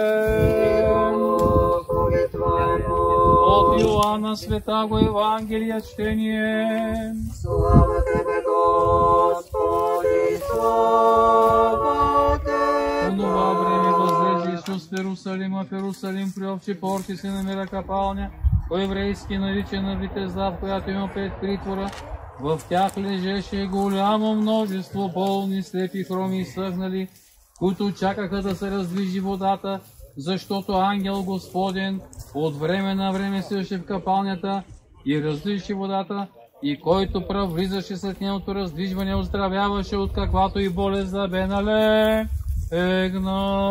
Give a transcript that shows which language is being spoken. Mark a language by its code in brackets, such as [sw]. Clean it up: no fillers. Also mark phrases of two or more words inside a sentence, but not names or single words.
[cu] От Иоанна святого Евангелия чтение. Слава Тебе, Господи, слава Тебе. [bg] В това време възлезе Исус в Иерусалим при общи порти се намира капалня, по-еврейски наричана Витезда, в която има 5 притвора. В тях лежеше голямо множество болни, слепи, хроми и съгнали, които чакаха да се раздвижи водата, защото ангел Господен от време на време седеше в капалнята и раздвижи водата, и който прав влизаше след нейното раздвижване, оздравяваше от каквато и болест да бе налегна.